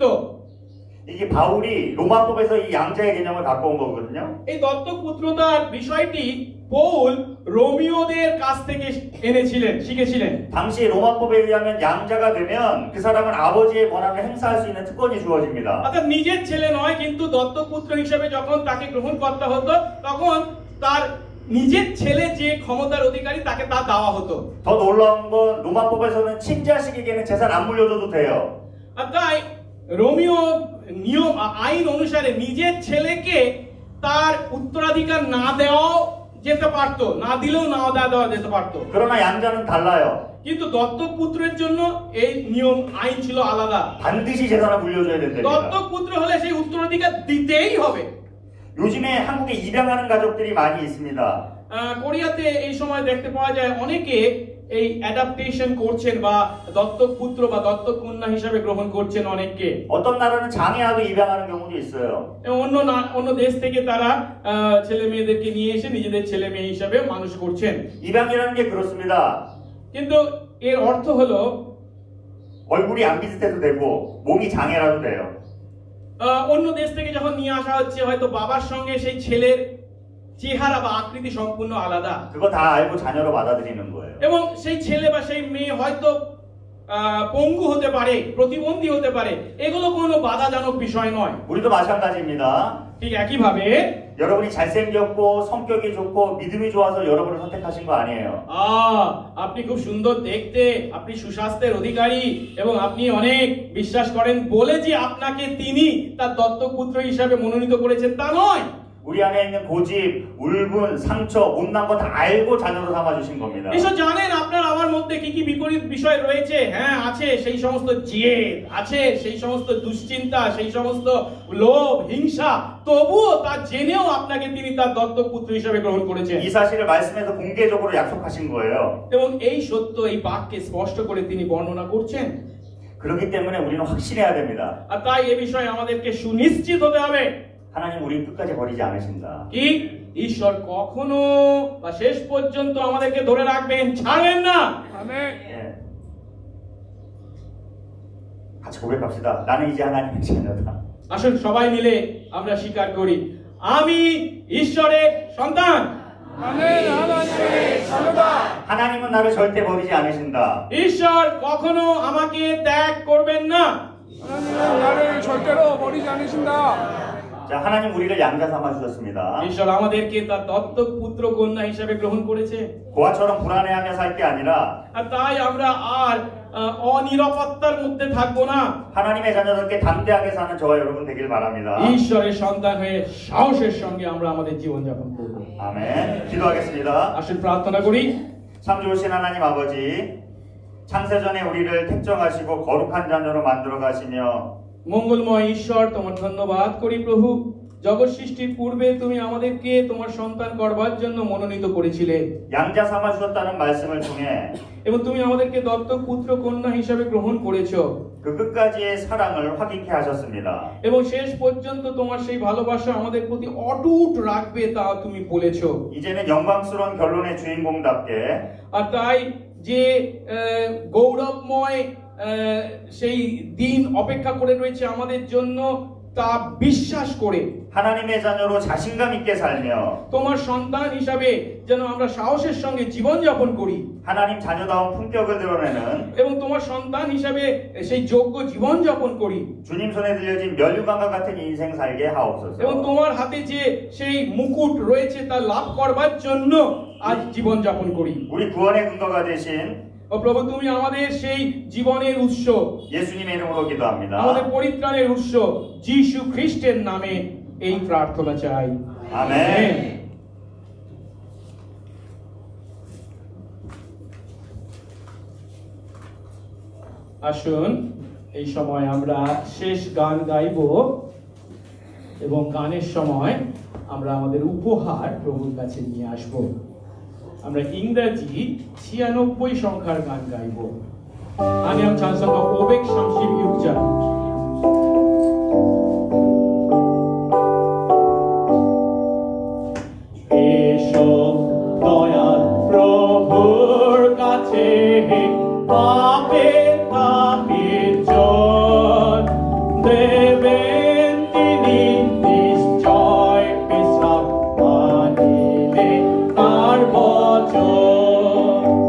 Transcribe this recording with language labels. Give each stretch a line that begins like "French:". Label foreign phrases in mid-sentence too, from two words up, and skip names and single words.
Korean: 이게 바울이 로마법에서 이 양자의 개념을 갖고 온 거거든요.
Bangla: এই দত্তক পুত্রতার বিষয়টি পৌল রোমীয়দের কাছ থেকে এনেছিলেন, শিখেছিলেন।
Korean: 당시 로마법에 의하면 양자가 되면 그 사람은 아버지의 권한을 행사할 수 있는 특권이 주어집니다.
Bangla: অর্থাৎ নিজের ছেলে নয়, কিন্তু দত্তক পুত্র হিসেবে যখন তাকে গ্রহণ করতে হতো, তখন তার নিজের ছেলে যে ক্ষমতার অধিকারী তাকে তা দেওয়া হতো।
Korean: 더 놀라운 건 로마법에서는 친자식에게는 재산 안 물려줘도 돼요.
Bangla: আর তাই রোমীয় নিয়ম আইন অনুসারে নিজের ছেলেকে তার উত্তরাধিকার না দেওয়াও যেতে পারতো, না দিলেও না দেওয়া যেতে পারতো।
Korean: 그러나 양자는 달라요.
Bangla: কিন্তু দত্তক পুত্রের জন্য এই নিয়ম আইন ছিল আলাদা।
Korean: 반드시 재산을 물려줘야 된답니다.
Bangla: দত্তক পুত্র হলে সেই উত্তরাধিকার দিতেই হবে।
Korean: 요즘에 한국에 입양하는 가족들이 많이 있습니다.
Bangla: কোরিয়াতে এই সময় দেখতে পাওয়া যায় অনেকে এই অ্যাডাপ্টেশন করছেন বা দত্তক পুত্র বা দত্তক কন্যা হিসাবে গ্রহণ করছেন অনেককে।
Korean: 어떤 나라는 장애아도 입양하는 경우도 있어요.
Bangla: অন্য দেশ থেকে তারা ছেলে মেয়েদেরকে নিয়ে এসে নিজেদের ছেলে মেয়ে হিসাবে মানুষ করছেন।
Korean: 입양이라는 게 그렇습니다.
Bangla: কিন্তু এর অর্থ হলো
Korean: 얼굴이 안 비슷해도 되고 몸이 장애라도 돼요.
Bangla: অন্য দেশ থেকে যখন নিয়ে আসা হচ্ছে, হয়তো বাবার সঙ্গে সেই ছেলের চেহারা বা আকৃতি সম্পূর্ণ আলাদা,
Korean: 그거 다 알고 자녀로 받아들이는 거예요.
Bangla: এবং সেই ছেলে বা সেই মেয়ে হয়তো পঙ্গু হতে পারে, প্রতিবন্ধী হতে পারে, এগুলো কোনো বাধাজনক বিষয় নয়।
Korean: 우리도 마찬가지입니다.
Bangla: ঠিক একইভাবে
Korean: 여러분이 잘생겼고 성격이 좋고 믿음이 좋아서 여러분을 선택하신 거 아니에요.
Bangla: আপনি খুব সুন্দর দেখতে, আপনি সুস্বাস্থ্যের অধিকারী এবং আপনি অনেক বিশ্বাস করেন বলে যে আপনাকে তিনি তার দত্তক পুত্র হিসাবে মনোনীত করেছেন তা নয়।
Korean: 우리 안에 있는 고집, 울분, 상처, 못난 거 다 알고 자녀로 삼아 주신 겁니다.
Bangla: ঈশ্বর জানেন আপনার আমার মধ্যে কি কি বিপরীত বিষয় রয়েছে। হ্যাঁ, আছে সেই সমস্ত জেদ, আছে সেই সমস্ত দুশ্চিন্তা, সেই সমস্ত লোভ, হিংসা, তবুও তা জেনেও আপনাকে তিনি তার দত্তক পুত্র হিসেবে গ্রহণ করেছেন।
Korean: 이 사실을 말씀에서 공개적으로 약속하신 거예요.
Bangla: এবং এই সত্য এই বাক্যে স্পষ্ট করে তিনি বর্ণনা করছেন।
Korean: 그렇기 때문에 우리는 확신해야 됩니다.
Bangla: আর তাই এ বিষয়ে আমাদেরকে সুনিশ্চিত হতে হবে
Korean: 하나님 우리 끝까지 버리지 않으신다.
Bangla: কি ঈশ্বর কখনো বা শেষ পর্যন্ত আমাদেরকে ধরে রাখবেন, ছাড়বেন না।
Korean: 예. 같이 고백합시다. 나는 이제 하나님의 자녀다.
Bangla: আসুন সবাই মিলে আমরা স্বীকার করি, আমি ঈশ্বরের সন্তান।
Korean: 하나님은 나를 절대 버리지 않으신다.
Bangla: ঈশ্বর কখনো আমাকে ত্যাগ করবেন না।
Korean: 나를 절대로 버리지 않으신다. 자, 하나님 우리를 양자 삼아 주셨습니다.
Bangla: ঈশ্বর আমাদেরকে তার দত্তক পুত্র কন্যা হিসেবে গ্রহণ করেছে।
Korean: 고아처럼 불안해하며 살 게 아니라
Bangla: আর তাই আমরা আর অনিরাপত্তার মধ্যে থাকবো না।
Korean: 하나님의 자녀답게 담대하게 사는 저와 여러분 되길 바랍니다.
Bangla: ঈশ্বরের সন্তান হয়ে সাহসের সঙ্গে আমরা আমাদের জীবন যাপন করব।
Korean: 아멘. 기도하겠습니다.
Bangla: আসুন প্রার্থনা করি।
Korean: 참 좋으신 하나님 아버지, 창세전에 우리를 택정하시고 거룩한 자녀로 만들어 가시며
Bangla: মঙ্গলময় ঈশ্বর, তোমার ধন্যবাদ করি প্রভু। জগৎ সৃষ্টির পূর্বে তুমি আমাদেরকে তোমার সন্তান করবার জন্য মনোনীত করেছিলে
Korean: 양자 삼아 주셨다는 말씀을 통해
Bangla: এবং তুমি আমাদেরকে দত্তক পুত্র কন্যা হিসেবে গ্রহণ করেছো
Korean: 그 끝까지의 사랑을 확인케 하셨습니다.
Bangla: এবং শেষ পর্যন্ত তোমার সেই ভালোবাসা আমাদের প্রতি অটুট রাখবে তা তুমি বলেছো।
Korean: 이제는 영광스러운 결론의 주인공답게
Bangla: আর তাই যে গৌরবময় সেই দিন অপেক্ষা করে রয়েছে আমাদের জন্য তা বিশ্বাস করে
Korean: 하나님의 자녀로 자신감 있게 살며
Bangla: তোমার সন্তান হিসাবে যেন আমরা সাহসের সঙ্গে জীবন যাপন করি
Korean: 하나님 자녀다운 품격을 드러내는
Bangla: এবং তোমার সন্তান হিসাবে সেই যোগ্য জীবন যাপন করি
Korean: 주님 손에 들려진 면류관과 같은 인생 살게 하옵소서.
Bangla: এবং তোমার হাতে যে সেই মুকুট রয়েছে তা লাভ করবার জন্য আজ জীবন যাপন করি।
Korean: 우리 구원의 근거가 되신
Bangla: ও প্রভু, তুমি আমাদের সেই জীবনের উৎস,
Korean: 예수님의 이름으로 기도합니다.
Bangla: আমাদের পরিত্রাণের উৎস যিশু খ্রিস্টের নামে এই প্রার্থনা চাই।
Korean: 아멘.
Bangla: আসুন এই সময় আমরা শেষ গান গাইব এবং গানের সময় আমরা আমাদের উপহার প্রভুর কাছে নিয়ে আসব। আমরা ইংরেজি 96 সংখ্যার গান গাইব।
Korean: 한영 찬송가 536장।
Bangla: এসো দয়াল প্রভুর কাছে, পাপে তাপির জন দেবেন তিনি নিশ্চয় বিশ্রাম, মানিলে তার বচন।